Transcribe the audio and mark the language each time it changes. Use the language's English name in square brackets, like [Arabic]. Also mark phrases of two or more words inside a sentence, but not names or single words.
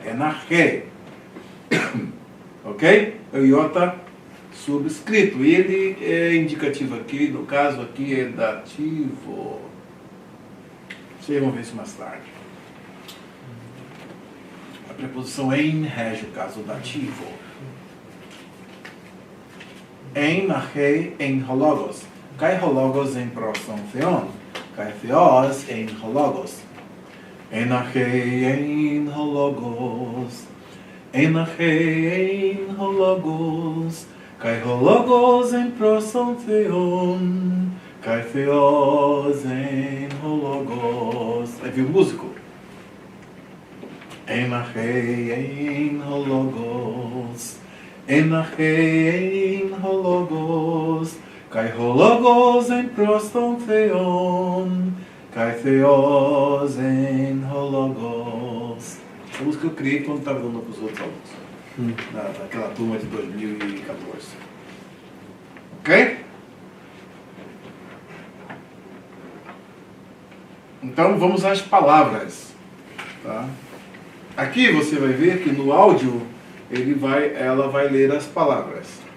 [Portuguese] É narché. Ok? É o iota subscrito. E ele é indicativo aqui, no caso aqui é dativo. Vocês vão ver isso mais tarde. A preposição em rege o caso dativo. [Greek] Ἐν ἀρχῇ ἦν ὁ λόγος. Καὶ ὁ λόγος ἦν πρὸς τὸν θεόν. Καὶ θεὸς ἦν ὁ λόγος. Ἐν ἀρχῇ ἦν ὁ λόγος. Ἐν ἀρχῇ ἦν ὁ λόγος. Καὶ ὁ λόγος ἦν πρὸς τὸν θεόν. Καὶ θεὸς ἦν ὁ λόγος. [Portuguese] Aí viu o músico? [Greek] Ἐν ἀρχῇ ἦν ὁ λόγος. Ἐν ἀρχῇ ἦν ὁ λόγος. Καὶ ὁ λόγος ἦν πρὸς τὸν θεόν. Καὶ θεὸς ἦν ὁ λόγος. [Portuguese] Essa música eu criei quando estava dando para os outros alunos. Naquela turma de 2014. Ok? Então vamos às palavras. Tá? Aqui você vai ver que no áudio ela vai ler as palavras.